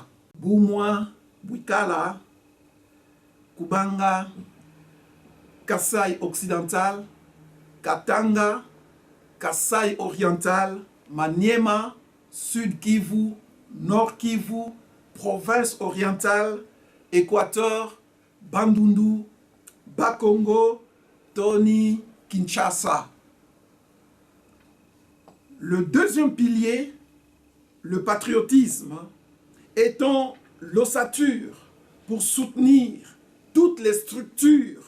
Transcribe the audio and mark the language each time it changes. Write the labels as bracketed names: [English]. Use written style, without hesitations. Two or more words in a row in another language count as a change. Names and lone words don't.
[Lingala] Boumwa, Bouikala, Kubanga, Kasaï occidental, Katanga, Kasaï oriental, Maniema, Sud Kivu, Nord Kivu, province orientale, Équateur, Bandundu, Bas-Congo, Tony, Kinshasa. [French] Le deuxième pilier, le patriotisme, étant l'ossature pour soutenir toutes les structures.